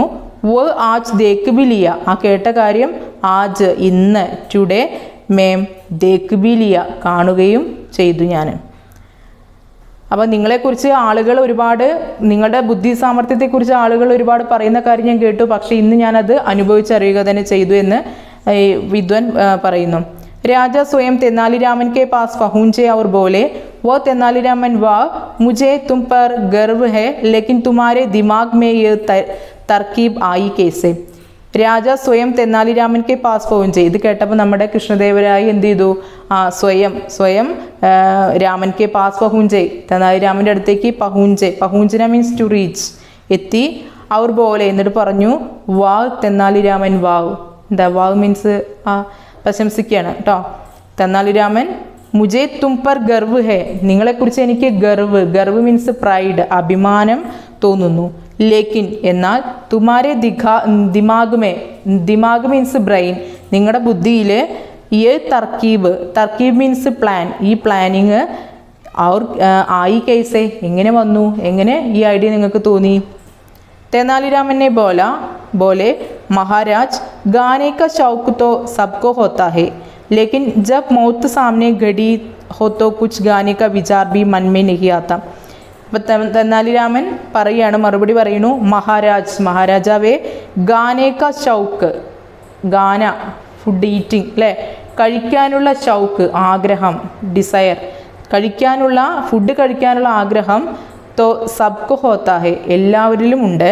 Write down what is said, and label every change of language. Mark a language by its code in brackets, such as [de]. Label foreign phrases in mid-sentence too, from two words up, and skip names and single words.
[hi] वो आज देख भी लिया [ml] ആ കേട്ട കാര്യം, [hi] ആജ് ഇന്ന്, ടുഡേ में देख भी लिया [ml] കാണുകയും ചെയ്തു ഞാൻ. അപ്പോൾ നിങ്ങളെക്കുറിച്ച് ആളുകൾ ഒരുപാട്, നിങ്ങളുടെ ബുദ്ധി സാമർഥ്യത്തെക്കുറിച്ച് ആളുകൾ ഒരുപാട് പറയുന്ന കാര്യം ഞാൻ കേട്ടു, പക്ഷേ ഇന്ന് ഞാനത് അനുഭവിച്ചറിയുക തന്നെ ചെയ്തു എന്ന് വിദ്വാൻ പറയുന്നു. [hi] राजा स्वयं तेनालीरामन के पास पहुंचे और बोले, वो तेनालीरामन वाह मुझे तुम पर गर्व है, लेकिन तुम्हारे दिमाग में ये तरकीब आई कैसे. राजा स्वयं तेनालीरामन के पास पहुंचे. [ml] ഇത് കേട്ടപ്പോൾ നമ്മുടെ കൃഷ്ണദേവരായ എന്ത് ചെയ്തു, [hi] स्वयं रामन के पास पहुंचे [ml] തെനാലിരാമൻ്റെ അടുത്തേക്ക് പഹൂഞ്ചന [en] means to reach [ml] എത്തി. അവർ പോലെ എന്നിട്ട് പറഞ്ഞു, വാവ് തെന്നാലിരാമൻ വാവ്, എന്താ [en] wow means [ml] പ്രശംസിക്കുകയാണ് കേട്ടോ. [hi] तेनालीरामन मुझे तुम पर गर्व है [ml] നിങ്ങളെക്കുറിച്ച് എനിക്ക് [hi] ഗർവ് [en] means pride, [ml] അഭിമാനം തോന്നുന്നു. ലേക്കിൻ എന്നാൽ, [hi] तुम्हारे दिमाग [en] means brain [ml] നിങ്ങളുടെ ബുദ്ധിയിൽ, ഈ തർക്കീബ് [en] means plan [ml] ഈ പ്ലാനിങ്, [hi] और आई कैसे [ml] എങ്ങനെ വന്നു, എങ്ങനെ ഈ ഐഡിയ നിങ്ങൾക്ക് തോന്നി. [hi] तेनालीरामन ने बोले महाराज गाने का शौक तो सबको होता है, लेकिन जब मौत सामने घड़ी हो तो कुछ गाने का विचार भी मन में नहीं आता. [ml] തെനാലിരാമൻ പറയാണ്, മറുപടി പറയുന്നു, മഹാരാജാവേ [hi] गाने का शौक, [ml] ഗാന [en] food eating [ml] അല്ലേ, കഴിക്കാനുള്ള ഷൗക്ക് ആഗ്രഹം, ഡിസയർ കഴിക്കാനുള്ള, ഫുഡ് കഴിക്കാനുള്ള ആഗ്രഹം, [hi] तो सबको होता है [ml] എല്ലാവരിലും ഉണ്ട്.